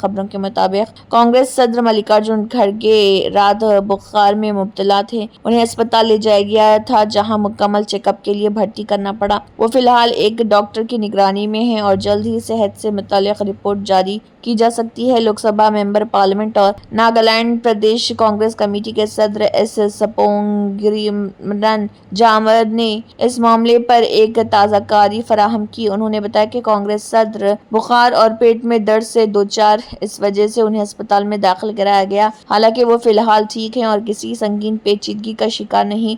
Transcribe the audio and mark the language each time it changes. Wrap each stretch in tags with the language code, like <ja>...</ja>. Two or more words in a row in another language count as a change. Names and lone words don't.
<ur>خبروں کے مطابق کانگریس صدر ملکارجن کھڑگے رات بخار میں مبتلا تھے۔ انہیں اسپتال لے جایا گیا تھا، جہاں مکمل چیک اپ کے لیے بھرتی کرنا پڑا۔ وہ فی الحال ایک ڈاکٹر کی نگرانی میں ہیں اور جلد ہی صحت سے متعلق رپورٹ جاری کی جا سکتی ہے۔ لوک سبھا ممبر پارلیمنٹ اور ناگالینڈ پردیش کانگریس کمیٹی کے صدر S سپونگرمن جامر نے اس معاملے پر ایک تازہ کاری فراہم کی۔ انہوں نے بتایا کہ کانگریس صدر بخار اور پیٹ میں درد سے دوچار، اس وجہ سے انہیں اسپتال میں داخل کرایا گیا۔ حالانکہ وہ فی الحال ٹھیک ہیں اور کسی سنگین پیچیدگی کا شکار نہیں۔</ur>